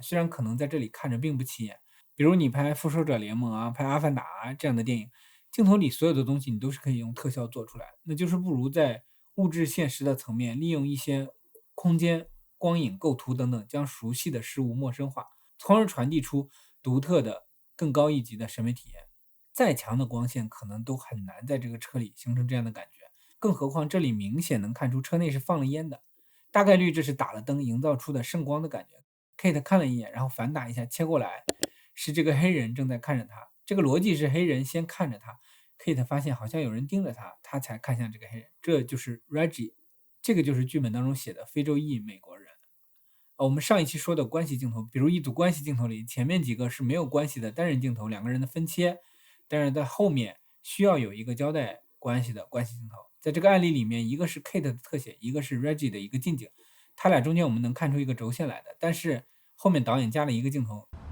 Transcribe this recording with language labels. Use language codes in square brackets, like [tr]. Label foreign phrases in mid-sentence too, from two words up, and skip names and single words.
[zh] 雖然可能在這裡看着並不起眼，比如你拍復仇者聯盟啊，拍阿凡達這樣的電影，鏡頭裡所有的東西你都是可以用特效做出來，那就是不如在物質現實的層面利用一些空間光影構圖等等，將熟悉的事物陌生化，從而傳遞出獨特的更高一級的審美體驗。再強的光線可能都很難在這個車裡形成這樣的感覺，更何況這裡明顯能看出車內是放了煙的，大概率這是打了燈營造出的聖光的感覺。Kate 看了一眼，然後反打一下切過來，是這個黑人正在看着他， 這個邏輯是黑人先看着他 ，Kate 發现好像有人盯着他，他才看向这个黑人，這就是 Reggie，這個就是劇本當中寫的非洲裔美國人。我們上一期說的關係鏡頭，比如一組關係鏡頭裡，前面幾個是沒有關係的單人鏡頭，兩個人的分切，但是在後面需要有一個交代關係的關係鏡頭。在這個案例裡面，一個是 Kate 的特寫，一個是 Reggie 的一個近景，他倆中間我們能看出一個軸線來的，但是後面導演加了一個鏡頭。